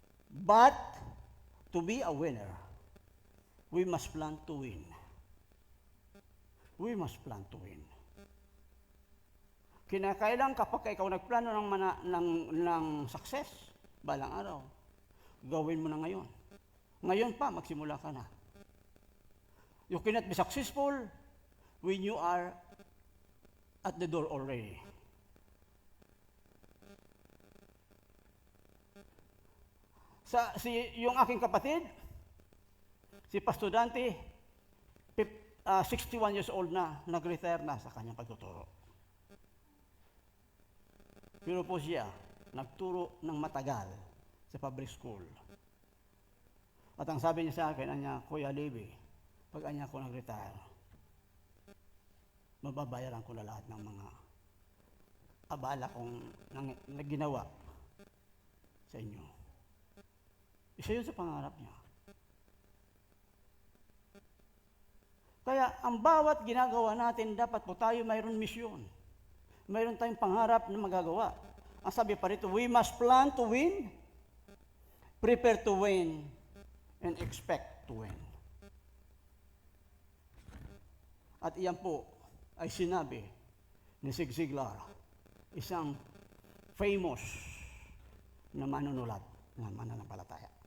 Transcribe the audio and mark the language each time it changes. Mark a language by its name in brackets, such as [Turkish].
[English] But to be a winner, we must plan to win. We must plan to win. [Filipino] Kinakailangan kapag ikaw nagplano ng success, balang araw, gawin mo na ngayon. Ngayon pa, magsimula ka na. [English] You cannot be successful when you are at the door already. [Filipino] Yung aking kapatid, si Pastor Dante, 61 years old na, nag-retire na sa kanyang pagtuturo. Pero po siya, nagturo ng matagal sa public school. At ang sabi niya sa akin, Kuya Levi, pag ko nag-retire, mababayaran ko na lahat ng mga abala kong ginawa sa inyo. Isa yun sa pangarap niya. Kaya ang bawat ginagawa natin, dapat po tayo mayroon misyon. Mayroon tayong pangarap na magagawa. Ang sabi pa rito, [English] we must plan to win, prepare to win, and expect to win. [Filipino] At iyan po ay sinabi ni Zig Ziglar, isang famous na manunulat na mananampalataya.